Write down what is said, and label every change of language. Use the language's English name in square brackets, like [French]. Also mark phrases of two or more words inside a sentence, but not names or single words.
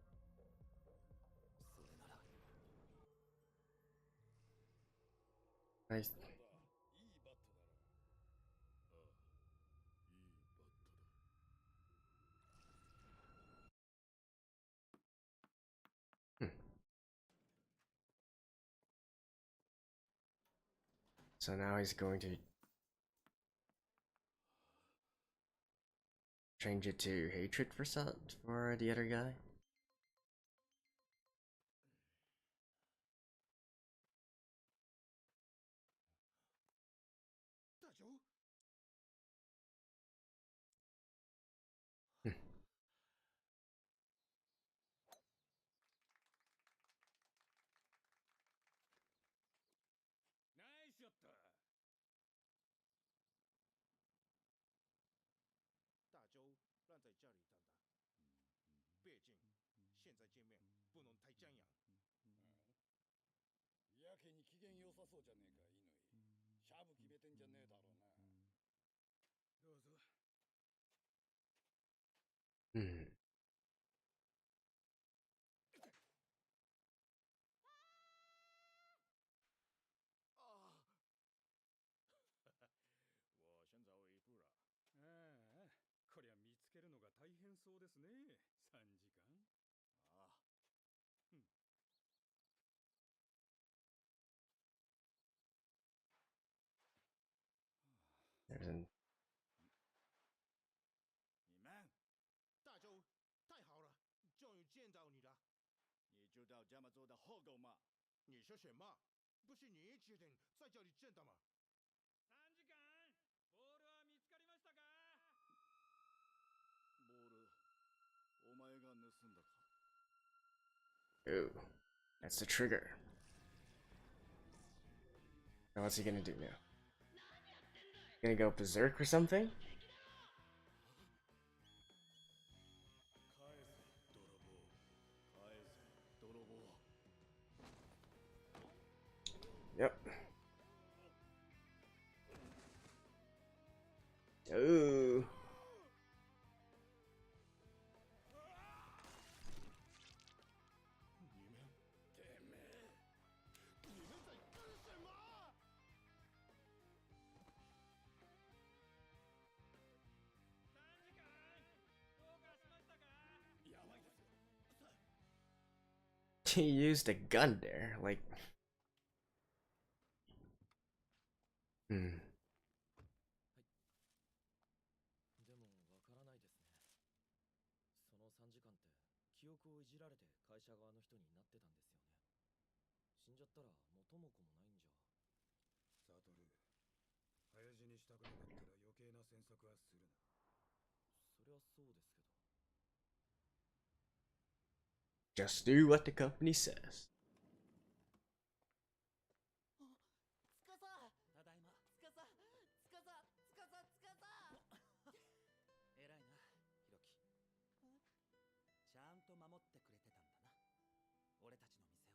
[Japanese] それなら [English] Nice. [Japanese] いいバットだな。ああ、いいバットだ。 [English] So now he's going to change it to hatred for the other guy. [Japanese] 大丈夫？ナイスショット。 [Chinese] 大周让在家里等等。毕竟现在见面不能太张扬。 [Japanese] やけに機嫌良さそうじゃねえか、乾。シャブ決めてんじゃねえだろうな。どうぞ。 Hmm. [Chinese] 我先走一步了。 [Japanese] ああ、こりゃ見つけるのが大変そうですね。3時間。ああ。うん。 [English] There's an [Chinese] 你们，大周，太好了，终于见到你了。你知道这么做的后果吗？你说什么？不是你决定在这里见的吗？ [Japanese] 3 時間。ボールは見つかりましたか？ボール、お前が盗んだか？ [English] ooh, that's the trigger. Now what's he gonna do now? Gonna go berserk or something? [Japanese] 返せ、泥棒。返せ、泥棒。 [English] Yep. Ooh. [Chinese] 你们，てめえ，你们在干什么？ [Japanese] 3時間。どうかしましたか？やばいですよ。 [English] he used a gun there? Like, hmm. [Japanese] でもわからないですね。その3時間って記憶をいじられて会社側の人になってたんですよね。死んじゃったら元も子もないんじゃ。サトル、早死にしたくなかったら余計な詮索はするな。そりゃそうですけど。 [English] Just do what the company says. [Japanese] つかさ、ただいま。つかさ、つかさ、つかさ、つかさ。偉いな、ヒロキ。ちゃんと守ってくれてたんだな。俺たちの店を。